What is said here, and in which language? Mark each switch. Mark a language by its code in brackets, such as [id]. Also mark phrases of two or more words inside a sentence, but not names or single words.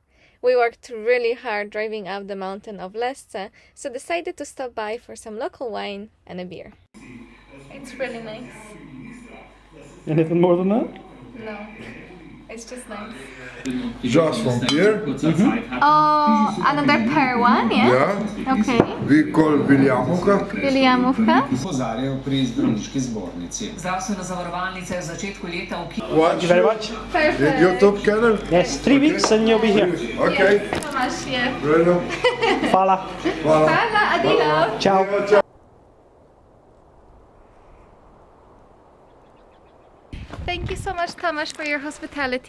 [en] We worked really hard driving up the mountain of Lesce, so decided to stop by for some local wine and a beer. It's really nice. Anything more than that? No, it's just nice. Just from here, Oh, another pear one, yeah? yeah, Okay. we call Williamovka. Williamovka. [sl] Opozarjajo pri zdravniški zbornici. Zdravstvena zavarovalnica je v začetku leta ukinila. [en] Watch Thank you very much. Perfect. YouTube channel. Yes, 3 weeks and you'll be here. Okay, So much, yeah. Bruno. [sl] Fala. Fala, adino. [en] Ciao. Ciao. Thank you so much, Tomasz, for your hospitality.